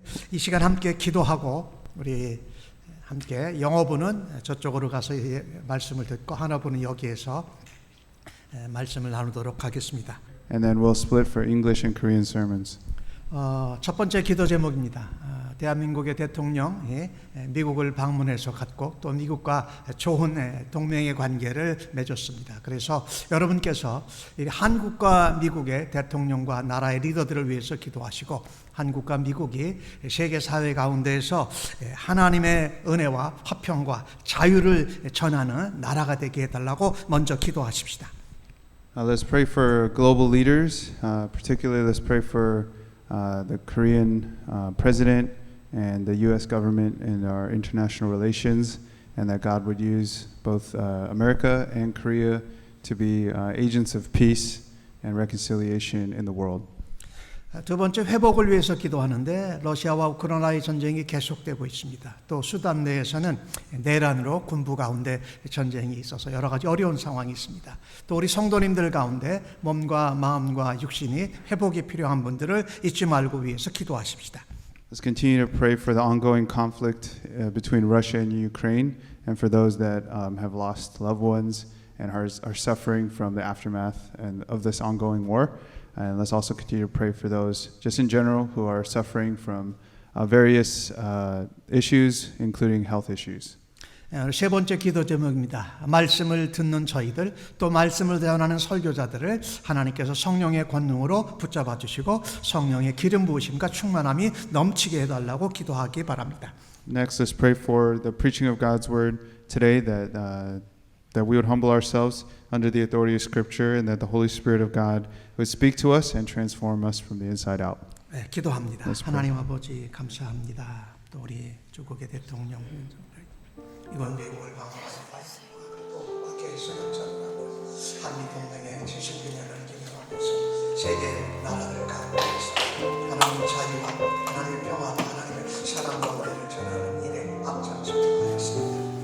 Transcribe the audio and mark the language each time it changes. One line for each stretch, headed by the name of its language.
Korean: 이 시간 함께 기도하고 우리 함께 영어부는 저쪽으로 가서 말씀을 듣고 하나부는 여기에서 말씀을 나누도록 하겠습니다.
English: And then we'll split for English and Korean sermons.
Korean: 첫 번째 기도 제목입니다. 대한민국의 대통령이 미국을 방문해서 갔고 또 미국과 좋은 동맹의 관계를 맺었습니다. 그래서 여러분께서 한국과 미국의 대통령과 나라의 리더들을 위해서 기도하시고 한국과 미국이 세계 사회 가운데에서 하나님의 은혜와 화평과 자유를 전하는 나라가 되게 해달라고 먼저 기도하십시다.
English: Let's pray for global leaders. Particularly, let's pray for the Korean president and the U.S. government in our international relations, and that God would use both America and Korea to be agents of peace and reconciliation in the world.
Korean: 두 번째 회복을 위해서 기도하는데 러시아와 우크라이나의 전쟁이 계속되고 있습니다. 또 수단 내에서는 내란으로 군부 가운데 전쟁이 있어서 여러 가지 어려운 상황이 있습니다. 또 우리 성도님들 가운데 몸과 마음과 육신이 회복이 필요한 분들을 잊지 말고 위해서 기도하십시다.
English: Let's continue to pray for the ongoing conflict between Russia and Ukraine, and for those that have lost loved ones and are suffering from the aftermath of this ongoing war. And let's also continue to pray for those just in general who are suffering from various issues, including health issues.
Korean: 세 번째 기도 제목입니다. 말씀을 듣는 저희들 또 말씀을 대언하는 설교자들을 하나님께서 성령의 권능으로 붙잡아 주시고 성령의 기름 부으심과 충만함이 넘치게 해달라고 기도하기 바랍니다.
English: Next, let's pray for the preaching of God's word today, that we would humble ourselves under the authority of Scripture, and that the Holy Spirit of God would speak to us and transform us from the inside out.
Korean: 네, 기도합니다.
English: Let's pray.
Korean: 하나님 아버지 감사합니다. 또 우리 조국의 대통령 이번 미국을 방문하서 또 밖에서 연장하고 한미 동맹의 70주년을 기념하면서 세계 나라들 가운데서 하나님의 자유와 하나님의 평화와 하나님의 사랑과 은혜를 전하는 일에 앞장서고 하였습니다.